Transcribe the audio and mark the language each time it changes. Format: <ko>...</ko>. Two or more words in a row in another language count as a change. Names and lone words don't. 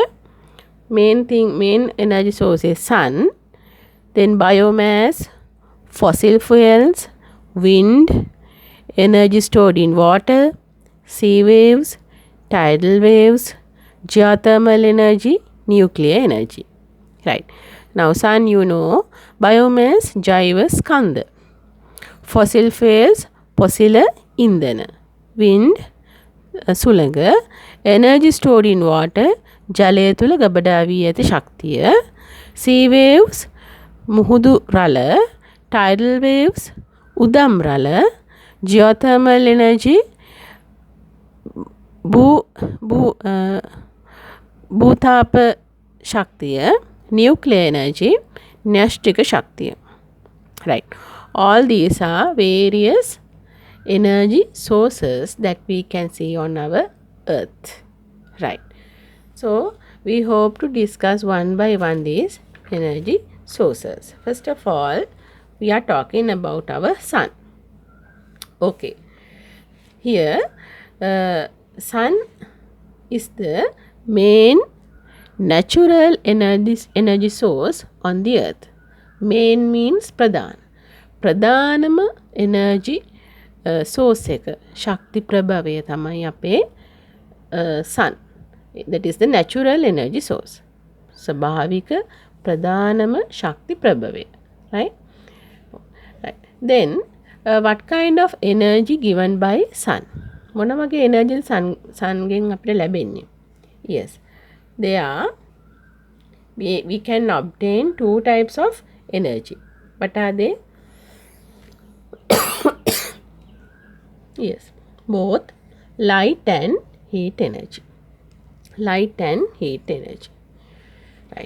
<en>Main energy source is sun, then biomass, fossil fuels, wind, energy stored in water, sea waves, tidal waves, geothermal energy, nuclear energy. Right. Now sun, you know, biomass,</en> <si>ජෛව ස්කන්ධ,</si> <en>fossil fuels,</en> <si>පොසිල ඉන්ධන, wind, සුළඟ,</si> <en>energy stored in water,</en> <si>ජලය තුළ ගබඩා වී ඇති ශක්තිය,</si> <en>sea waves,</en> <si>මුහුදු රළ,</si> <en>tidal waves,</en> <si>උදම් රළ,</si> <en>geothermal energy,</en> <si>භූතාප ශක්තිය,</si> <en>nuclear energy,</en> <si>න්‍යෂ්ටික ශක්තිය.</si> <en>Right. All these are various energy sources that we can see on our earth. Right. So we hope to discuss one by one these energy sources. First of all, we are talking about our sun. Okay. Here, sun is the main natural energy source on the earth. Main means pradhan.</en> <si>ප්‍රධානම</si> <en>energy source</en> <si>එක ශක්ති ප්‍රභවය තමයි අපේ sun.</si> <en>That is the natural energy source.</en> <si>ස්වභාවික ප්‍රධානම ශක්ති ප්‍රභවය.</si> <en>Right? Right. Then what kind of energy given by sun?</en> <si>මොන වගේ energy sun ගෙන් අපිට ලැබෙන්නේ?</si> <en>Yes. We can obtain two types of energy. What are they? Yes, both light and heat energy. Light and heat energy. Right.</en>